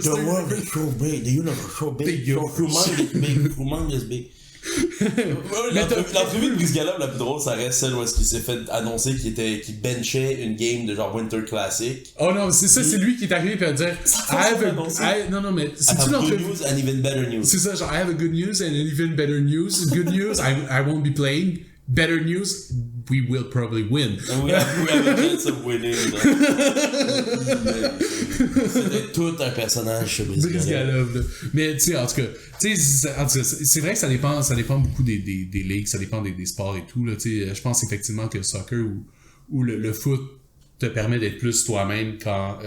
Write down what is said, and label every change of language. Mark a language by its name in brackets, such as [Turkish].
[English] The world is so big, the universe is so big, humongous big. [French] L'entrevue de Brice Galop, la plus drôle, ça reste celle où est-ce qu'il s'est fait annoncer qu'il benchait une game de genre Winter Classic. Oh non, c'est ça, c'est lui qui est arrivé et a dire non, mais c'est-tu l'entrevue? [English] Good news and even better news. [French] C'est ça, genre, [English] I have a good news and an even better news. Good news, I won't be playing. Better news, we will probably win. And we have a chance of winning. [French] C'était tout un personnage chez Brice Galop. Mais tu sais, en tout cas, c'est vrai que ça dépend beaucoup des ligues, ça dépend des sports et tout. Là, je pense effectivement que le soccer ou le foot te permet d'être plus toi-même quand...